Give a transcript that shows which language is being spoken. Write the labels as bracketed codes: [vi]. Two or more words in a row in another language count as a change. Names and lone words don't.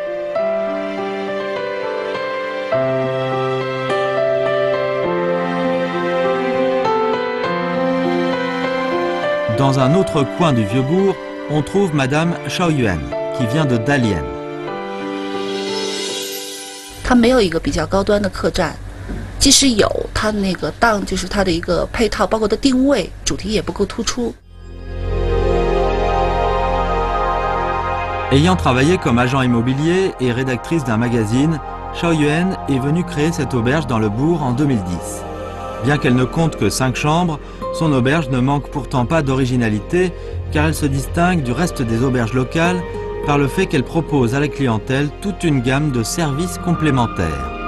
[fr] Dans un autre coin du Vieux-Bourg, on trouve Madame Xiaoyuan, qui vient de Dalian. [zh] 它没有一个比较高端的客栈，即使有，它的那个档就是它的一个配套，包括它定位主题也不够突出。 [fr] Ayant travaillé comme agent immobilier et rédactrice d'un magazine, Xiao Yuan est venue créer cette auberge dans le bourg en 2010. Bien qu'elle ne compte que 5 chambres, son auberge ne manque pourtant pas d'originalité car elle se distingue du reste des auberges locales par le fait qu'elle propose à la clientèle toute une gamme de services complémentaires.